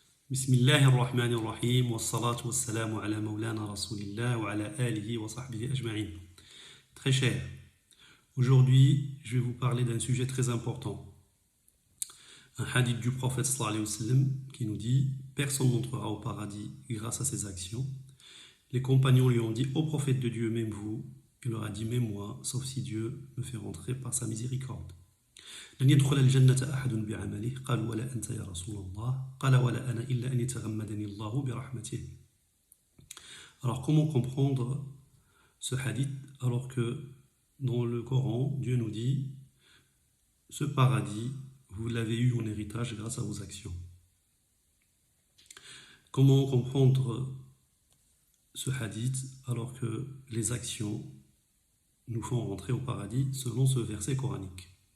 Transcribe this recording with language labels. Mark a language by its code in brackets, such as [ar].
[ar] بسم الله الرحمن الرحيم والصلاة والسلام على مولانا رسول الله وعلى آله وصحبه أجمعين. [fr] Très cher, aujourd'hui je vais vous parler d'un sujet très important. Un hadith du prophète [ar] sallallahu alayhi wa sallam [fr] qui nous dit « Personne n'entrera au paradis grâce à ses actions ». Les compagnons lui ont dit « Ô prophète de Dieu, même vous ». Il leur a dit « Même moi, sauf si Dieu me fait rentrer par sa miséricorde ». [ar] لن يدخل الجنة أحد بعمله قالوا ولا أنت يا رسول الله قال ولا أنا إلا أن يتغمدني الله برحمته. [fr] Alors comment comprendre ce hadith alors que dans le Coran Dieu nous dit ce paradis vous l'avez eu en héritage grâce à vos actions. Comment comprendre ce hadith alors que les actions nous font rentrer au paradis selon ce verset coranique?